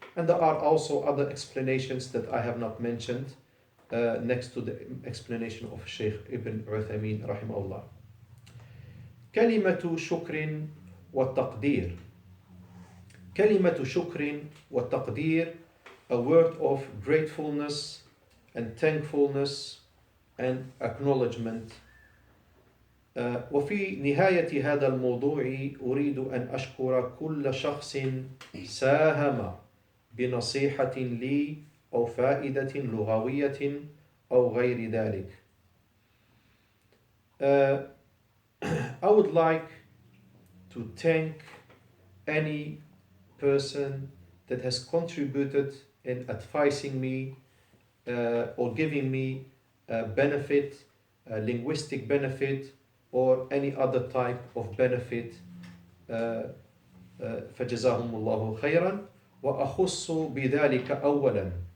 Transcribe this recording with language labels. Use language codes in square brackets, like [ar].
[en] And there are also other explanations that I have not mentioned next to the explanation of Shaykh Ibn Uthaymeen rahimahullah. [ar] كلمة شكر والتقدير. كلمة شكر والتقدير, [en] a word of gratefulness and thankfulness and acknowledgement. [ar] وفي نهاية هذا الموضوع أريد أن أشكر كل شخص ساهم بنصيحة لي أو فائدة لغوية أو غير ذلك. [en] I would like to thank any person that has contributed in advising me or giving me a benefit, a linguistic benefit, or any other type of benefit. [ar] فجزاهم الله خيرا وأخص بذلك أولا.